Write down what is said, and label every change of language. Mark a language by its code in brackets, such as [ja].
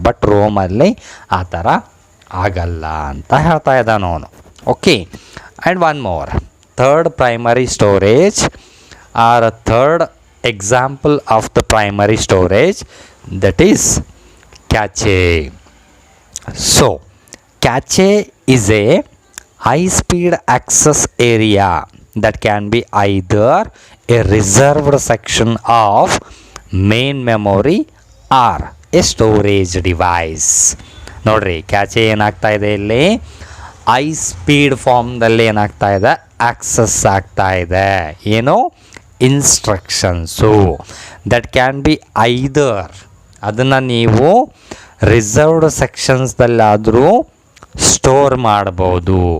[kn] But ರೋಮಲ್ಲಿ ಆ ಥರ ಆಗಲ್ಲ ಅಂತ ಹೇಳ್ತಾ ಇದ್ದಾನೆ ಅವನು. [en] Okay, and one more, third primary storage or a third example of the primary storage, that is cache. So, cache is a high-speed access area that can be either a reserved section of main memory or a storage device. [kn] ನೋಡ್ರಿ, ಕ್ಯಾಚೆ ಏನಾಗ್ತಾ ಇದೆ, ಇಲ್ಲಿ high speed ಫಾರ್ಮ್ದಲ್ಲಿ ಏನಾಗ್ತಾ ಇದೆ, access ಆಗ್ತಾ ಇದೆ. ಏನು, instructions. [en] that can be either, [kn] ಅದನ್ನು ನೀವು ರಿಸರ್ವ್ಡ್ ಸೆಕ್ಷನ್ಸ್ದಲ್ಲಾದರೂ ಸ್ಟೋರ್ ಮಾಡ್ಬೋದು.